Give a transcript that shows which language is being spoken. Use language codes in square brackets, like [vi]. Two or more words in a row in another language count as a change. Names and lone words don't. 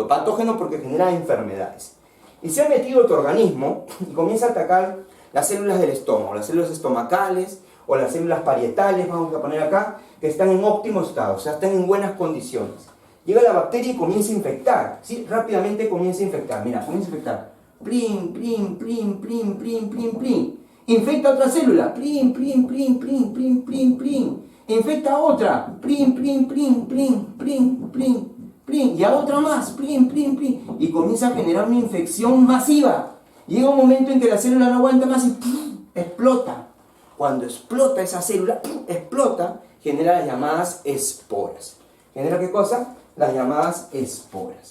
[es] Patógeno porque genera enfermedades. Y se ha metido a tu organismo y comienza a atacar las células del estómago, las células estomacales o las células parietales, vamos a poner acá, que están en óptimo estado, o sea, están en buenas condiciones. Llega la bacteria y comienza a infectar, ¿sí? Rápidamente comienza a infectar, mira, comienza a infectar. Plin, plin, plin, plin, plin, plin, plin. Infecta otra célula, plin, plin, plin, plin, plin, plin, plin. Infecta otra, plin, plin, plin, plin, plin, plin, plin. Y a otra más, plin, plin, plin. Y comienza a generar una infección masiva. Llega un momento en que la célula no aguanta más y explota. Cuando explota esa célula, explota, genera las llamadas esporas. ¿Genera qué cosa? Las llamadas esporas.